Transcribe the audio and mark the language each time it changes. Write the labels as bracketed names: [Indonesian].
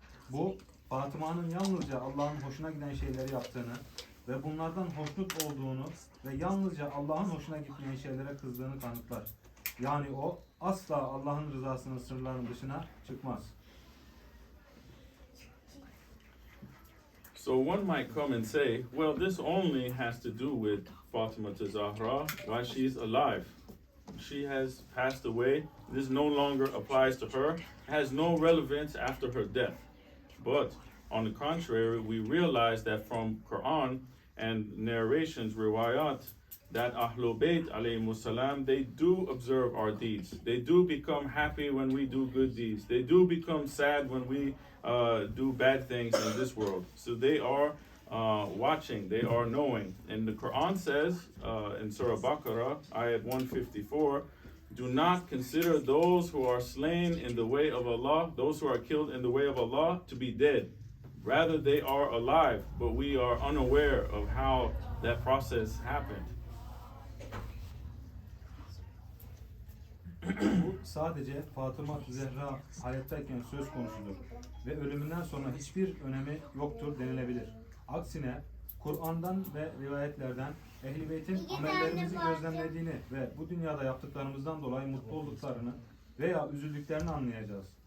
[Turkish] Bu Fatıma'nın yalnızca Allah'ın hoşuna giden şeyleri yaptığını ve bunlardan hoşnut olduğunu ve yalnızca Allah'ın hoşuna gitmeyen şeylere kızdığını kanıtlar. Yani o asla Allah'ın rızasının sınırlarının dışına çıkmaz. [English] So one might come and say, well, this only has to do with Fatima Zahra while she's alive. She has passed away. This no longer applies to her. It has no relevance after her death. But on the contrary, we realize that from Quran and narrations, riwayat, that Ahlul Bayt alayhimus salam, they do observe our deeds. They do become happy when we do good deeds. They do become sad when we do bad things in this world. So they are watching, they are knowing. And the Quran says in Surah Baqarah, ayat 154, do not consider those who are slain in the way of Allah, those who are killed in the way of Allah, to be dead. Rather, they are alive, but we are unaware of how that process happened. [Turkish] Bu sadece Fatıma Zehra hayattayken söz konusudur ve ölümünden sonra hiçbir önemi yoktur denilebilir. Aksine Kur'an'dan ve rivayetlerden Ehl-i Beyt'in amellerimizi gözlemlediğini ve bu dünyada yaptıklarımızdan dolayı mutlu olduklarını veya üzüldüklerini anlayacağız.